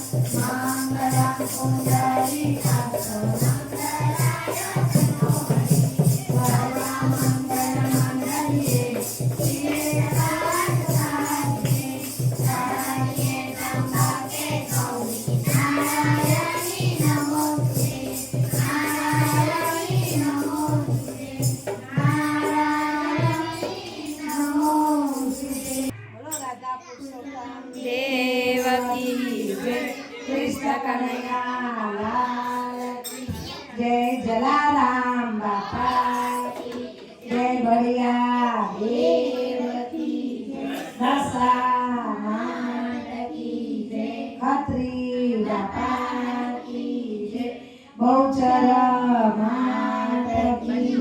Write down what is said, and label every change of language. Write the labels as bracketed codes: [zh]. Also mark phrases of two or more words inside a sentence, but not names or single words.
[sa] मां पुण्डरीकाक्षो मंगलाय तनोहरि सर्वमङ्गलमङ्गल्ये शिवे सर्वार्थसाधिके शरण्ये त्र्यम्बके गौरी नारायणी नमोस्तुते नारायणी नमोस्तुते नारायणी नमोस्तुते [gu] બોલો રાધા પુરુષોત્તમ [hi] देवकी जय कृष्ण कन्हैया [gu] લાલ કી જય જલારામ બાપા કી જય બળિયા દેવ કી જય દશા માત કી જય ખત્રી બાપા કી જય બહુચર માત કી